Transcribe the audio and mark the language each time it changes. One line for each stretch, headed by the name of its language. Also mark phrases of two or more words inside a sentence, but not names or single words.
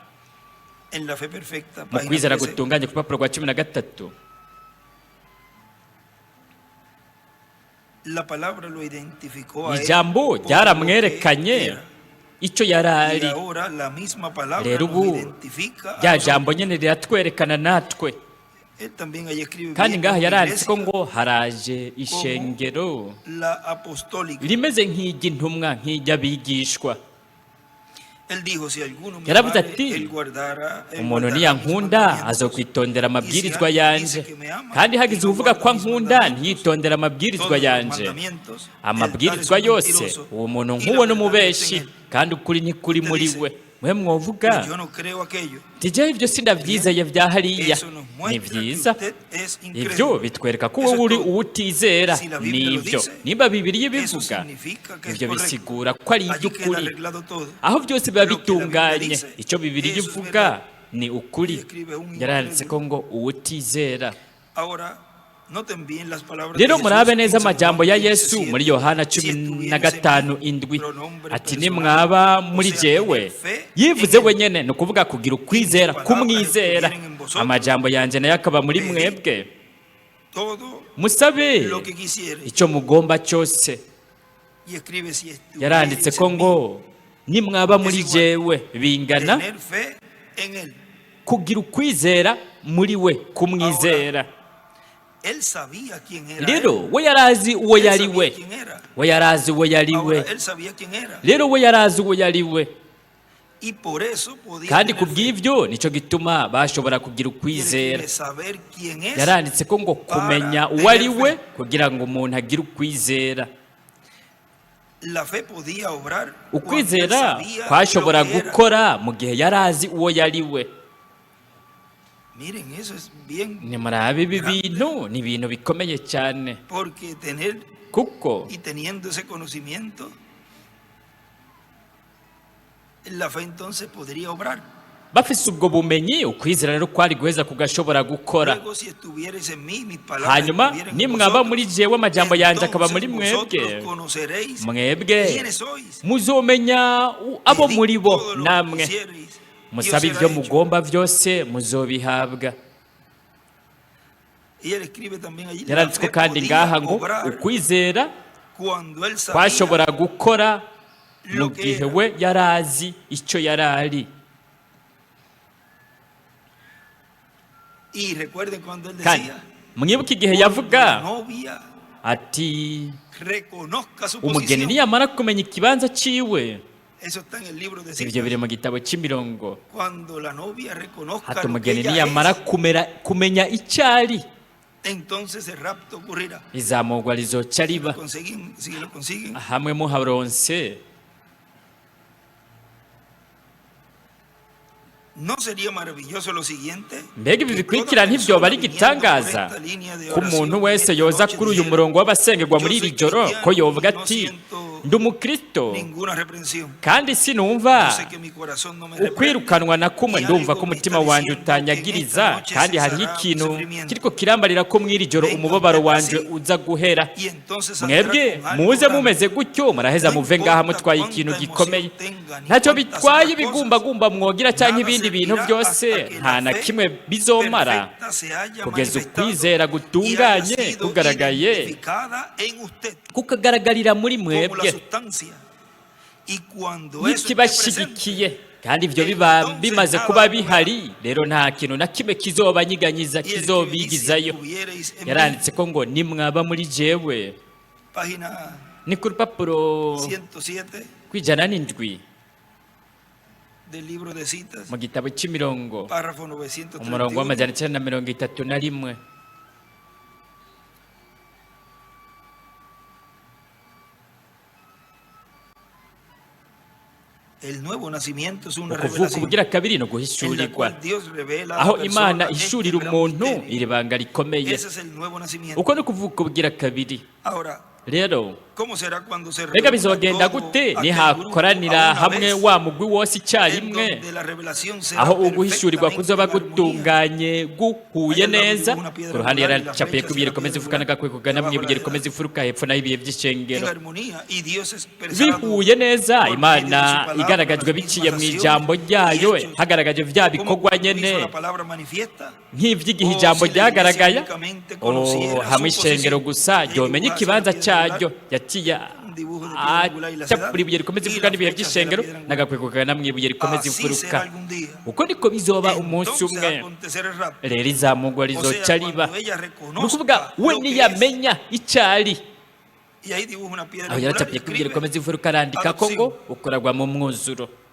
Spanish: en la fe perfecta,
Rundi: mu
Spanish: página
Rundi: kwizera 13, gutunganye ku rupapuro rwa 13,
Spanish: la palabra lo identificó a él
Rundi: ijambo
Spanish: por lo que
Rundi: ryaramwerekanye
Spanish: era.
Rundi: icyo yari
Spanish: Y
Rundi: ari.
Spanish: ahora la misma palabra
Rundi: Rero
Spanish: nos
Rundi: ubu
Spanish: identifica a
Rundi: rya
Spanish: nosotros.
Rundi: jambo nyene riratwerekana natwe.
Spanish: Él también ahí escribe
Rundi: Kandi
Spanish: bien
Rundi: ngaha
Spanish: como
Rundi: yaranditse ko
Spanish: iglesia,
Rundi: ngo haraje ishengero
Spanish: la apostólica.
Rundi: rimeze nk'iry'intumwa, nk'iry'abigishwa.
Spanish: Él dijo, si alguno me
Rundi: Yaravuze
Spanish: amare,
Rundi: ati,
Spanish: él guardará
Rundi: umuntu
Spanish: mis
Rundi: niyankunda
Spanish: mandamientos.
Rundi: azokwitondera amabwirizwa
Spanish: Y si
Rundi: yanje,
Spanish: alguien dice que me ama,
Rundi: kandi hagize
Spanish: y no
Rundi: uvuga ko
Spanish: guarda mis
Rundi: ankunda
Spanish: mandamientos,
Rundi: ntiyitondera amabwirizwa
Spanish: todos los
Rundi: yanje,
Spanish: mandamientos, él
Rundi: amabwirizwa
Spanish: tal es un
Rundi: yose,
Spanish: mentiroso,
Rundi: uwo muntu
Spanish: y la
Rundi: nk'uwo
Spanish: verdad
Rundi: n'umubeshi,
Spanish: no está en él.
Rundi: kandi ukuri ntikuri
Spanish: Usted
Rundi: muri
Spanish: dice,
Rundi: we. Mwe mwovuga
Spanish: yo no creo aquello.
Rundi: tijyaho ibyo sindabyizeye bya hariya.
Spanish: Eso nos
Rundi: Ni
Spanish: muestra que
Rundi: byiza,
Spanish: usted es
Rundi: ibyo
Spanish: incrédulo.
Rundi: bitwereka ko
Spanish: Eso
Rundi: wowe
Spanish: es
Rundi: uri
Spanish: todo.
Rundi: uwutizera.
Spanish: Si la Biblia lo
Rundi: Nibyo
Spanish: dice,
Rundi: niba Bibiliya
Spanish: Eso
Rundi: ibivuga,
Spanish: significa que es
Rundi: ibyo
Spanish: correcto.
Rundi: bisigura ko ari
Spanish: Allí queda
Rundi: iby'ukuri.
Spanish: arreglado todo.
Rundi: Aho byose biba
Spanish: Lo que la Biblia
Rundi: bitunganye,
Spanish: dice,
Rundi: icyo Bibiliya
Spanish: eso es
Rundi: ivuga
Spanish: verdad.
Rundi: ni ukuri.
Spanish: Y escribe un
Rundi: Yaranditse ko
Spanish: incrédulo.
Rundi: ngo uwutizera.
Spanish: Ahora, noten bien las palabras
Rundi: Rero
Spanish: de
Rundi: murabe Jesús neza
Spanish: en San
Rundi: amajambo Juan ya 15:7. Yesu muri Yohana
Spanish: Si 15:7, pronombre
Rundi: ati
Spanish: personal,
Rundi: nimwaba
Spanish: o
Rundi: muri
Spanish: sea,
Rundi: jewe.
Spanish: tener fe
Rundi: Yivuze
Spanish: en él.
Rundi: wenyene ni ukuvuga kugira ukwizera, kumwizera. Amajambo yanjye nayo akaba muri mwebwe.
Spanish: Todo
Rundi: Musabe
Spanish: lo que quisiere.
Rundi: icyo mugomba cyose.
Spanish: Y escribe, si estuviereis
Rundi: Yaranditse ko
Spanish: en mí,
Rundi: ngo nimwaba muri jewe bingana
Spanish: tener fe en él.
Rundi: kugira ukwizera muri we, kumwizera.
Spanish: Él sabía quién era
Rundi: Rero
Spanish: él.
Rundi: we yarazi uwo
Spanish: Él
Rundi: yari
Spanish: sabía
Rundi: we,
Spanish: quién era.
Rundi: we yarazi uwo yari we.
Spanish: Ahora, él sabía quién era.
Rundi: Rero we yarazi uwo yari we,
Spanish: Y por eso podía
Rundi: kandi
Spanish: tener fe.
Rundi: kubw'ibyo nicyo gituma bashobora kugira
Spanish: Y él
Rundi: ukwizera.
Spanish: quiere saber quién es.
Rundi: Yaranditse ko ngo kumenya uwo ari we kugira ngo umuntu agire ukwizera.
Spanish: La fe podía obrar cuando él
Rundi: Ukwizera
Spanish: sabía
Rundi: kwashobora
Spanish: lo que era.
Rundi: gukora mu gihe yarazi uwo yari we.
Spanish: Miren, eso es bien,
Rundi: Nimurabe ibi bintu ni ibintu bikomeye cyane,
Spanish: porque tener
Rundi: kuko
Spanish: y teniendo ese conocimiento, la fe entonces podría obrar.
Rundi: bafise ubwo bumenyi, ukwizera rero kwari guheza kugashobora gukora.
Spanish: Luego, si estuvierais en mí, mis palabras
Rundi: Hanyuma
Spanish: estuvieran en
Rundi: nimwaba
Spanish: vosotros,
Rundi: muri jewe amajambo yanjye akaba muri
Spanish: entonces
Rundi: mwebwe,
Spanish: vosotros conoceréis
Rundi: mwebwe
Spanish: quiénes sois.
Rundi: muzomenya abo
Spanish: Pedid
Rundi: muri bo
Spanish: todo lo que
Rundi: namwe.
Spanish: quisierais, y os
Rundi: Musabe
Spanish: será
Rundi: ibyo
Spanish: hecho.
Rundi: mugomba byose muzobihabwa.
Spanish: Y él escribe también allí, la
Rundi: Yaranditse ko
Spanish: fe
Rundi: kandi
Spanish: podía
Rundi: ngaha ngo
Spanish: obrar
Rundi: ukwizera
Spanish: cuando él sabía
Rundi: kwashobora gukora mu
Spanish: lo que
Rundi: gihe
Spanish: era.
Rundi: we yarazi icyo yarari.
Spanish: Y recuerden cuando él
Rundi: Kandi
Spanish: decía,
Rundi: mwibuke igihe
Spanish: la
Rundi: yavuga
Spanish: novia
Rundi: ati
Spanish: reconozca su
Rundi: umugeni
Spanish: posición.
Rundi: niyamara kumenya ikibanza ciwe.
Spanish: Eso está en el libro de
Rundi: Ibyo
Spanish: Citas.
Rundi: biri mu gitabo cy'imirongo.
Spanish: Cuando la novia reconozca
Rundi: Hati
Spanish: lo que
Rundi: umugeni
Spanish: ella
Rundi: niyamara
Spanish: es,
Rundi: kumenya icyo ari,
Spanish: entonces el rapto ocurrirá.
Rundi: izamugwa rizoca riba.
Spanish: Si lo consiguen,
Rundi: Hamwe muharonse,
Spanish: ¿no sería maravilloso lo siguiente?
Rundi: mbega ibi
Spanish: Que
Rundi: bikurikira
Spanish: toda
Rundi: ntibyoba ari
Spanish: persona
Rundi: igitangaza
Spanish: viniendo por esta línea de
Rundi: ko umuntu
Spanish: oración
Rundi: wese
Spanish: esta
Rundi: yoza
Spanish: noche
Rundi: kuri uyu
Spanish: dijera,
Rundi: murongo w'abasengerwa
Spanish: "Yo
Rundi: muri
Spanish: soy
Rundi: iri joro ko
Spanish: cristiano
Rundi: yovuga
Spanish: y no
Rundi: ati
Spanish: siento
Rundi: ndi umukristo
Spanish: ninguna reprensión.
Rundi: kandi
Spanish: Yo
Rundi: sinumva
Spanish: sé que mi corazón no me reprende.
Rundi: ukwirukanwa na kumwe
Spanish: Y
Rundi: ndumva
Spanish: algo
Rundi: ko
Spanish: me
Rundi: umutima
Spanish: está
Rundi: wanjye
Spanish: diciendo que en
Rundi: utanyagiriza
Spanish: esta noche
Rundi: kandi hariho
Spanish: cesará mi
Rundi: ikintu
Spanish: sufrimiento.
Rundi: kiriko kirambarira ko mw'iri joro
Spanish: Venga
Rundi: umubabaro
Spanish: usted
Rundi: wanje
Spanish: así.
Rundi: uza guhera
Spanish: Y entonces saldrá
Rundi: mwebwe
Spanish: con algo
Rundi: muze
Spanish: grande.
Rundi: mumeze gutyo muraheza
Spanish: No
Rundi: muve ngaha
Spanish: importa
Rundi: mutwaye
Spanish: cuánta
Rundi: ikintu
Spanish: emoción
Rundi: gikomeye
Spanish: tenga, ni
Rundi: ntacyo
Spanish: cuántas
Rundi: bitwaye
Spanish: otras
Rundi: ibigumbagumba mwogira cyangwa
Spanish: Nada
Rundi: ibindi bintu
Spanish: servirá
Rundi: byose
Spanish: hasta que
Rundi: nta
Spanish: la
Rundi: na
Spanish: fe
Rundi: kimwe bizomara
Spanish: perfecta se haya
Rundi: kugeza
Spanish: manifestado
Rundi: ukwizera
Spanish: y haya
Rundi: gutunganye
Spanish: sido
Rundi: kugaragaye
Spanish: identificada en usted
Rundi: kukagaragarira muri
Spanish: como la
Rundi: mwebwe
Spanish: sustancia. Y cuando eso esté
Rundi: n'ikibashyigikiye
Spanish: presente,
Rundi: kandi ibyo biba bimaze kuba bihari rero nta kintu na kimwe kizobanyiganyiza
Spanish: y el que dice,
Rundi: kizobigizayo
Spanish: "Tuviereis en mí",
Rundi: yaranditse ko ngo nimwaba muri jewe
Spanish: página
Rundi: ni ku rupapuro 107 rw'ijana
Spanish: del libro de citas,
Rundi: mu gitabo cy'imirongo
Spanish: párrafo
Rundi: umurongo 931. w'amajana 931
Spanish: El nuevo nacimiento es una
Rundi: ukuvuka
Spanish: revelación
Rundi: ubugira kabiri no
Spanish: en la
Rundi: guhishurirwa
Spanish: cual Dios revela a
Rundi: aho
Spanish: la
Rundi: imana
Spanish: persona
Rundi: ishurira
Spanish: este gran
Rundi: umuntu
Spanish: misterio.
Rundi: iri banga rikomeye
Spanish: Ese es el nuevo nacimiento.
Rundi: uko ni ukuvuka ubugira kabiri
Spanish: Ahora,
Rundi: rero
Spanish: ¿cómo será cuando se
Rundi: mbega
Spanish: reúna
Rundi: bizogenda
Spanish: todo
Rundi: gute
Spanish: aquel
Rundi: nihakoranira
Spanish: grupo a una
Rundi: hamwe
Spanish: vez,
Rundi: wa mugwi wose
Spanish: en
Rundi: icyarimwe
Spanish: donde la revelación será
Rundi: aho uguhishurirwa
Spanish: perfectamente
Rundi: kuzoba
Spanish: en armonía?
Rundi: gutunganye guhuye
Spanish: Aya
Rundi: neza
Spanish: una piedra
Rundi: ku ruhande
Spanish: angular y la
Rundi: yaracapiye
Spanish: flecha
Rundi: ko ibihe
Spanish: será
Rundi: rikomeza
Spanish: piedra
Rundi: ifuka n'agakwe kugana
Spanish: debajo
Rundi: mu
Spanish: de
Rundi: ibihe
Spanish: la
Rundi: rikomeza
Spanish: edad.
Rundi: ifuruka hepfo naho ibihe
Spanish: En
Rundi: by'ishengero
Spanish: armonía, y Dios expresado
Rundi: bihuye neza
Spanish: por
Rundi: imana
Spanish: medio de su palabra
Rundi: igaragajwe
Spanish: las
Rundi: biciye mu
Spanish: mismas
Rundi: ijambo
Spanish: acciones
Rundi: ryayo
Spanish: y hechos,
Rundi: hagaragaje bya
Spanish: como
Rundi: bikorwa
Spanish: cuando
Rundi: nyene
Spanish: hizo la palabra manifiesta,
Rundi: nk'iby'igihe
Spanish: o
Rundi: ijambo
Spanish: si la iglesia
Rundi: ryagaragaye
Spanish: únicamente conociera su
Rundi: hamwe ishengero
Spanish: posición.
Rundi: gusa
Spanish: Y
Rundi: ryomenya
Spanish: dibujarse
Rundi: ikibanza
Spanish: la piedra angular,
Rundi: cyaryo yaciye
Spanish: un dibujo de piedra angular y la
Rundi: acapura
Spanish: ciudad,
Rundi: ibuye rikomeza
Spanish: y
Rundi: ifuruka
Spanish: la
Rundi: n'ibihe
Spanish: flecha
Rundi: by'ishengero
Spanish: será piedra angular.
Rundi: n'agakwe kugana mu ibuye rikomeza
Spanish: Así
Rundi: ifuruka
Spanish: será algún día.
Rundi: uko niko bizoba umunsi
Spanish: Entonces
Rundi: umwe
Spanish: acontecerá el rapto.
Rundi: rero izamugwa
Spanish: O
Rundi: rizoca
Spanish: sea,
Rundi: riba
Spanish: cuando ella
Rundi: ni ukuvuga
Spanish: reconozca
Rundi: we
Spanish: lo que es.
Rundi: niyamenya icyari
Spanish: Y ahí dibuja una piedra
Rundi: aho
Spanish: angular y
Rundi: yaracapiye ko ibuye
Spanish: escribe
Rundi: rikomeza ifuruka arandika ko ngo ukoragwa mu mwuzuro